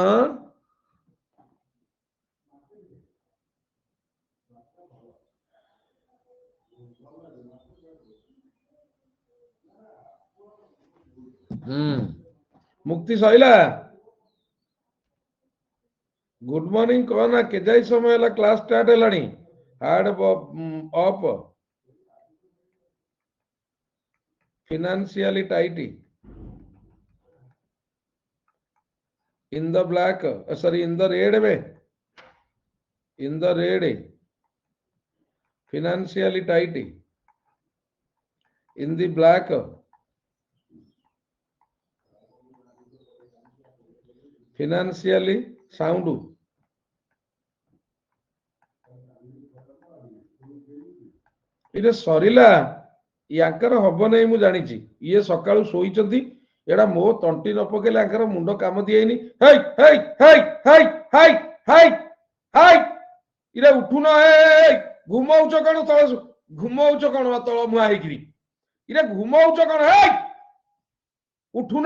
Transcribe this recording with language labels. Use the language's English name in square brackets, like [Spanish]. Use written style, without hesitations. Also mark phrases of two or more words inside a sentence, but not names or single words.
[Odia] ମୁକ୍ତି ସଇଲା। [English] good morning [Odia] କହନା, କେଯାଇ ସମୟ ହେଲା [English] class start [Odia] ହେଲାଣି। [English] hard of, financially tight, in the black, sorry, in the red way, in the red, financially tight, in the black, financially sound। [Odia] ଏଇଟା ସରିଲା, ୟାଙ୍କର ହବ ନାହିଁ ମୁଁ ଜାଣିଛି। ଇଏ ସକାଳୁ ଶୋଇଛନ୍ତି, ଏଟା ମୋ ତଣ୍ଟି ନ ପକେଇଲେ ୟାଙ୍କର ମୁଣ୍ଡ କାମ ଦିଏନି। ହେଇ ହେଇ ହେଇ ହେଇ ହେଇ ହେଇ ହେଇ, ଇରେ ଉଠୁନ, ଘୁମଉଛ କଣ ତଳ, ଘୁମଉଛ କଣ ତଳ ମୁହାଁ ହେଇକିରି, ଇରେ ଘୁମଉଛ କଣ, ହେଇ ଉଠୁନ।